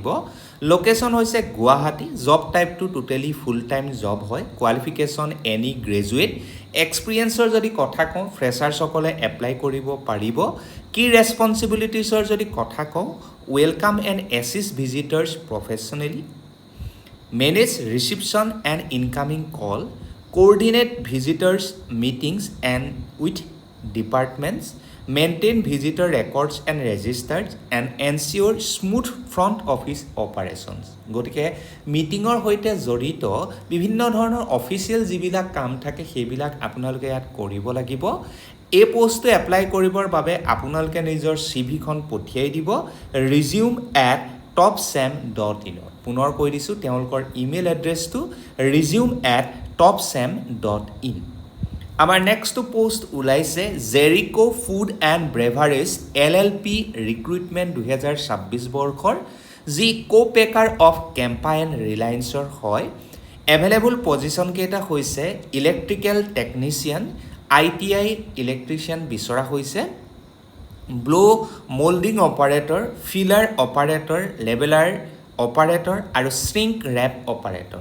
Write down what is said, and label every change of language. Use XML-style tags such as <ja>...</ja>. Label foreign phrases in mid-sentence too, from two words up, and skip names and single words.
<as>লোকেশ্যন হৈছে গুৱাহাটী।</as> <en>job typeটো totally full time job</en> <as>হয়।</as> <en>qualification any graduate.</en> <as>এক্সপিৰিয়েঞ্চৰ যদি কথা কওঁ, ফ্ৰেছাৰ্ছসকলে এপ্লাই কৰিব পাৰিব। কি ৰেছপনচিবিলিটিছৰ যদি কথা কওঁ,</as> <en>welcome and assist visitors professionally, manage reception and incoming call, coordinate visitors meetings and with departments, maintain visitor records and registers and ensure smooth front office operations।</en> <as>গতিকে মিটিঙৰ সৈতে জড়িত বিভিন্ন ধৰণৰ অফিচিয়েল যিবিলাক কাম থাকে সেইবিলাক আপোনালোকে ইয়াত কৰিব লাগিব। এই পোষ্টটো এপ্লাই কৰিবৰ বাবে আপোনালোকে নিজৰ চিভিখন পঠিয়াই দিব resume@topsam.in। পুনৰ কৈ দিছোঁ, তেওঁলোকৰ</as> <en>email addressটো</en> <as>resume@topsam.in। আমাৰ নেক্সটটো পোষ্ট ওলাইছে জেৰিকো ফুড এণ্ড ব্ৰেভাৰেজ LLP ৰিক্ৰুইটমেণ্ট 2026 বৰ্ষৰ, যি</as> <en>co-packer of</en> <as>কেম্পাইন ৰিলায়েন্সৰ হয়।</as> <en>available position</en> <as>কেইটা হৈছে</as> <en>electrical technician,</en> <as>ITI ইলেক্ট্ৰিচিয়ান বিচৰা হৈছে,</as> <en>blow moulding operator, filler operator, labeller operator</en> <as>আৰু</as> <en>shrink wrap operator.</en>